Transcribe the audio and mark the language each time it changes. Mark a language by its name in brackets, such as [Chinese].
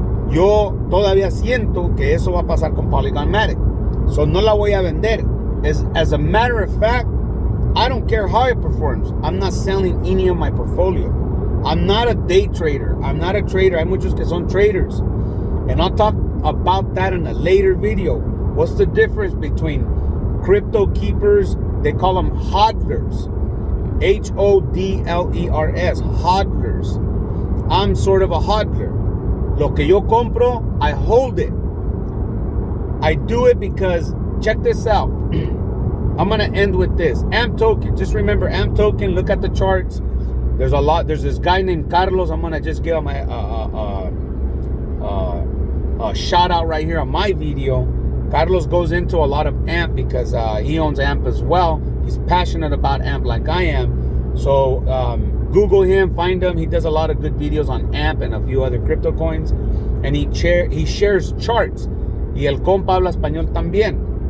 [Spanish] Yo todavía siento que eso va a pasar con Polygon Matic. So no la voy a vender. [English] As a matter of fact, I don't care how it performs. I'm not selling any of my portfolio. I'm not a day trader. I'm not a trader. [Spanish] Hay muchos que son traders. [English] And I'll talk about that in a later video. What's the difference between crypto keepers? They call them hodlers. HODLERS. Hodlers. I'm sort of a hodler. [Spanish] Lo que yo compro, [English] I hold it. I do it because check this out. I'm going to end with this. AMP token. Just remember AMP token. Look at the charts. There's a lot. There's this guy named Carlos. I'm going to just give him a shout out right here on my video. Carlos goes into a lot of AMP because he owns AMP as well. He's passionate about AMP like I am. So Google him, find him. He does a lot of good videos on AMP and a few other crypto coins. And he shares charts. [Spanish] Y el compa habla español también.